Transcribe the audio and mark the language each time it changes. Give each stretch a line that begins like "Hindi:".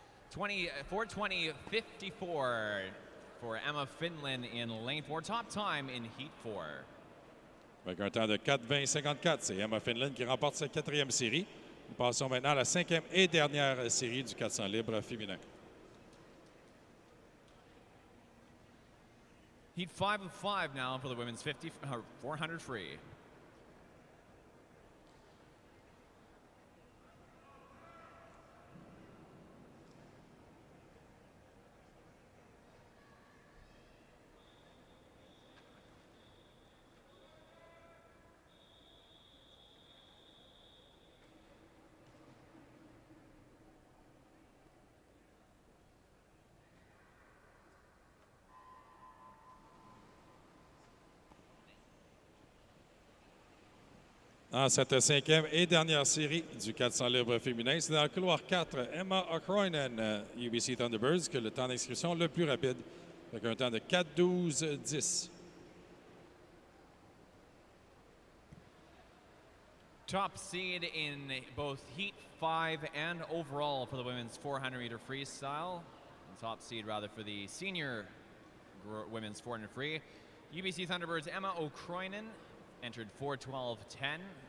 English: Four 4:20.54 for Emma Finlay in lane 4. Top time in heat 4.
French: Avec un temps de 4:20.54, c'est Emma Finlay qui remporte sa quatrième série. Nous passons maintenant à la cinquième et dernière série du 400 libre féminin.
English: Heat 5 of 5 now for the women's 400 free.
French: Dans cette cinquième et dernière série du 400 libre féminin, c'est dans le couloir 4, Emma O'Croynan, UBC Thunderbirds, que le temps d'inscription le plus rapide, avec un temps de 4:12.10.
English: Top seed in both Heat 5 and overall for the women's 400-meter freestyle. And top seed, rather, for the senior women's 400 free. UBC Thunderbirds' Emma O'Croynan entered 4:12.10.